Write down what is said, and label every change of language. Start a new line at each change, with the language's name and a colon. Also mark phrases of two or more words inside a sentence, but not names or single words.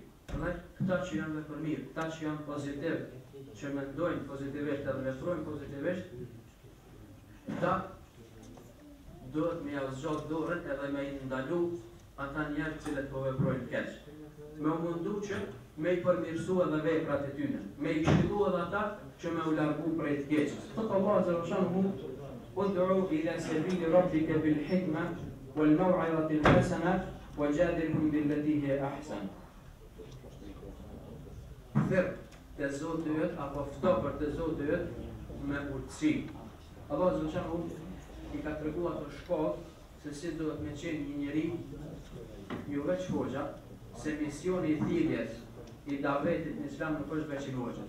Albanian: Edhe këta që janë dhe për mirë, këta që janë pozitiv, që mendojnë pozitivisht edhe veprojnë pozitivisht, këta duhet me ja zgjat dorën edhe me i ndalu ata njerëz cilët po veprojnë keq. Me u mundu që me i përmirësu edhe veprat e tyre, me i këshillu edhe ata që me u largu prej të keqes.
Arabic: Thot الله عز وجل: "ادع إلى سبيل ربك بالحكمة والموعظة الحسنة وجادلهم بالتي هي أحسن."
Albanian: Thirr te Zoti yt apo fto për te Zoti yt me urtësi. Allah
Arabic: عز وجل
Albanian: i ka treguar ato shkollë se si duhet me qenë një njeri, jo veç hoxha, se misioni i thirrjes i davetit në Islam nuk është veç i hoxhës.